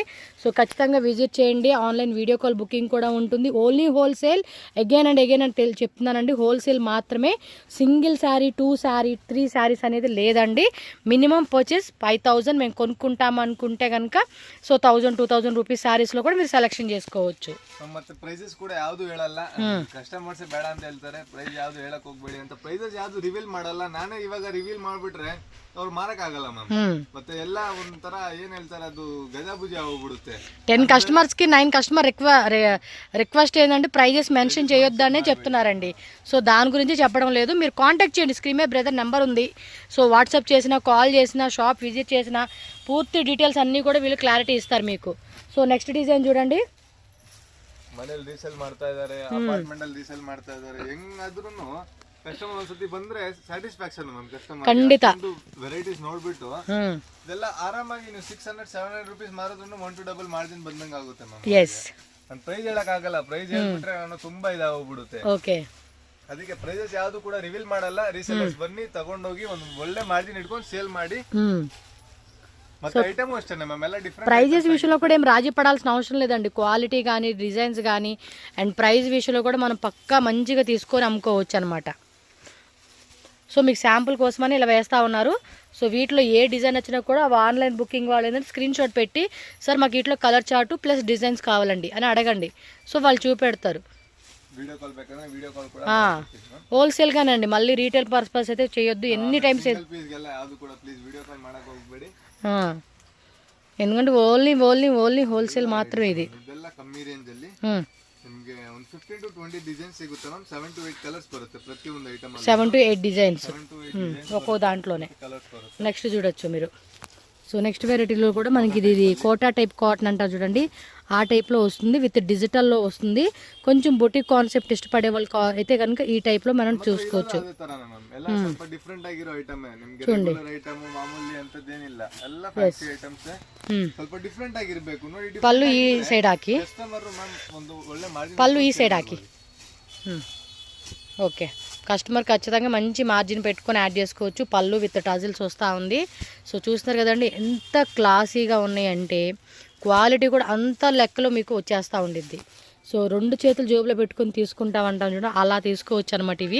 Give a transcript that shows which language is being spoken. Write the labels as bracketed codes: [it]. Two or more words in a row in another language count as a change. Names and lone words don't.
[te] సో ఖచ్చితంగా విజిట్ చేయండి. [en] online video call booking [te] కూడా ఉంటుంది. [en] only wholesale. [te] అగైన్ అని చెప్తున్నానండి, హోల్సేల్ మాత్రమే. [en] single saree, [te] 2 శారీ, 3 శారీస్ అనేది లేదండి. [en] minimum purchase [te] 5,000 మేము కొనుక్కుంటాం అనుకుంటే కనుక సో 1,000-2,000 [en] rupees sarees [te] కూడా మీరు సెలెక్షన్ చేసుకోవచ్చు. [kn] ಮತ್ತೆ ಪ್ರೈಸಸ್ ಕೂಡ ಯಾವುದು ಹೇಳಲ್ಲ. ಕಸ್ಟಮರ್ಸ್ ಬೇಡ ಅಂತ ಹೇಳ್ತಾರೆ. ಪ್ರೈಸ್ ಯಾವುದು ಹೇಳಕ್ ಹೋಗ್ಬೇಡಿ ಅಂತ. ಪ್ರೈಸಸ್ ಯಾವುದು ರಿವೀಲ್ ಮಾಡಲ್ಲ. ನಾನೇ ಇವಾಗ ರಿವೀಲ್ ಮಾಡ್ಬಿಟ್ರೆ ಅವ್ರು ಮಾರಕ್ ಆಗಲ್ಲ ಮ್ಯಾಮ್. ಮತ್ತೆ ಎಲ್ಲ ಒಂಥರ ಏನ್ ಹೇಳ್ತಾರೆ, ಅದು ಗಜಾಬುಜಿ ಹೋಗ್ಬಿಡುತ್ತೆ. [te] 10 కస్టమర్స్ కి 9 [en] customer request [te] ఏంటంటే [en] prices mention [te] చేయొద్దనే చెప్తున్నారండి. సో దాని గురించి చెప్పడం లేదు. మీరు కాంటాక్ట్ చేయండి. స్క్రీన్ మీద బ్రదర్ నెంబర్ ఉంది. సో వాట్సాప్ చేసినా, కాల్ చేసినా, [en] shop visit [te] చేసినా పూర్తి డీటెయిల్స్ అన్నీ కూడా వీళ్ళు క్లారిటీ ఇస్తారు మీకు. [en] so next design [te] చూడండి. [kn] ಮನೇಲಿ ರೀಸೇಲ್ ಮಾಡ್ತಾ ಇದಾರೆ, ಅಪಾರ್ಟ್ಮೆಂಟ್ ಅಲ್ಲಿ ರೀಸೇಲ್ ಮಾಡ್ತಾ ಇದಾರೆ. ಹೆಂಗಾದ್ರೂ ಕಸ್ಟಮರ್ ಒಂದ್ಸತಿ ಬಂದ್ರೆ [en] satisfaction ma'am. [kn] ಕಸ್ಟಮರ್ ಖಂಡಿತ ವೆರೈಟೀಸ್ ನೋಡ್ಬಿಟ್ಟು ಇದೆಲ್ಲ ಆರಾಮಾಗಿ ನೀವು 600-700 ರೂಪೀಸ್ ಮಾರೋದ್ರೂ [en] 1 to double margin [kn] ಬಂದಂಗ ಆಗುತ್ತೆ ಮ್ಯಾಮ್. ಎಸ್, ನಾನು ಪ್ರೈಸ್ ಹೇಳಕ್ ಆಗಲ್ಲ. ಪ್ರೈಸ್ ಹೇಳ್ಬಿಟ್ರೆ ನಾನು ತುಂಬಾ ಇದಾಗೋಗ್ಬಿಡುತ್ತೆ. ಓಕೆ, ಅದಕ್ಕೆ ಪ್ರೈಸಸ್ ಯಾವ್ದು ಕೂಡ ರಿವೀಲ್ ಮಾಡಲ್ಲ. ರೀಸೇಲರ್ಸ್ ಬನ್ನಿ ತಗೊಂಡೋಗಿ ಒಂದು ಒಳ್ಳೆ ಮಾರ್ಜಿನ್ ಇಟ್ಕೊಂಡು ಸೇಲ್ ಮಾಡಿ. ಮತ್ತೆ ఐటమ్ అಷ್ಟೇ మ్యామ్ ಎಲ್ಲ డిఫరెంట్. [te] ప్రైజెస్ విషయంలో కూడా ఏం రాజీ పడాల్సిన అవసరం లేదండి. క్వాలిటీ కానీ డిజైన్స్ కానీ [en] and price [te] విషయంలో కూడా మనం పక్కా మంచిగా తీసుకొని అమ్ముకోవచ్చు అనమాట. సో మీకు శాంపుల్ కోసమని ఇలా వేస్తూ ఉన్నారు. సో వీటిలో ఏ డిజైన్ వచ్చినా కూడా [en] online booking [te] వాళ్ళు ఏంటంటే [en] screenshot [te] పెట్టి సార్ మాకు వీటిలో [en] colour chart plus designs [te] కావాలండి అని అడగండి. సో వాళ్ళు చూపెడతారు. హోల్సేల్గానండి, మళ్ళీ [en] retail purpose [te] అయితే చేయొద్దు. ఎన్ని టైమ్స్ ఎందుకంటే [en] only only only wholesale [te] మాత్రమే ఇది. [kn] ಕಮ್ಮಿ ರೇಂಜ್ ಅಲ್ಲಿ ನಿಮಗೆ ಒಂದು [en] 15 to 20 designs [kn] ಸಿಗುತ್ತೆ ಮ್ಯಾಮ್. [en] 7 to 8 colours [kn] ಬರುತ್ತೆ ಪ್ರತಿ ಒಂದು ಐಟಮ್ ಅಲ್ಲಿ. [en] 7 to 8 designs [te] ఒక్కో దాంట్లోనే. నెక్స్ట్ చూడొచ్చు మీరు. సో నెక్స్ట్ వెరైటీలో కూడా మనకి ఇది [en] Kota type cotton [te] అంటారు చూడండి, ఆ టైప్లో వస్తుంది. [en] with digital [te] వస్తుంది. కొంచెం [en] boutique concept [te] ఇష్టపడే వాళ్ళు అయితే కనుక ఈ టైప్లో మనం చూసుకోవచ్చు. [kn] ಡಿಫ್ರೆಂಟ್ ಆಗಿರೋ ಐಟಮ್ ನಿಮಗೆ [en] regular item [kn] ಮಾಮೂಲಿ ಅಂತದೇನಿಲ್ಲ, ಎಲ್ಲ [en] fancy items. [kn] ಸ್ವಲ್ಪ ಡಿಫ್ರೆಂಟ್ ಆಗಿರಬೇಕು ನೋಡಿ. [te] పళ్ళు ఈ సైడ్ ಹಾಕಿ, [en] customer ma'am [kn] ಒಂದು ಒಳ್ಳೆ ಮಾರ್ಜಿನ್ [te] పళ్ళు ఈ సైడ్ ಹಾಕಿ. ఓకే, కస్టమర్ ఖచ్చితంగా మంచి మార్జిన్ పెట్టుకొని యాడ్ చేసుకోవచ్చు. పళ్ళు [en] with tassels [te] వస్తూ ఉంది. సో చూస్తున్నారు కదండి ఎంత క్లాసీగా ఉన్నాయంటే, క్వాలిటీ కూడా అంత లెక్కలో మీకు వచ్చేస్తూ ఉండిద్ది. సో 2 చేతులు జేబులో పెట్టుకొని తీసుకుంటామంటాం చూడ, అలా తీసుకోవచ్చు అనమాట ఇవి.